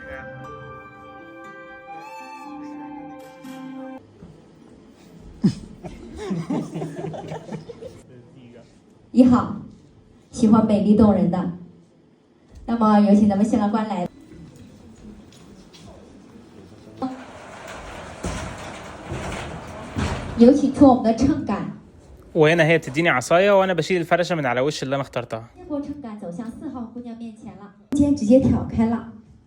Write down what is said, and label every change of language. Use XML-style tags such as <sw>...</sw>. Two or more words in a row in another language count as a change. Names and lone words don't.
<zh>1 号，喜欢美丽动人的。那么有请咱们新郎官来。有请出我们的秤杆。</zh> <ar>وهنا هي بتديني عصايه وانا بشيل الفرشه من على وش اللي انا اخترتها.</ar> <zh>结果秤杆走向4号姑娘面前了，肩直接挑开了。</zh>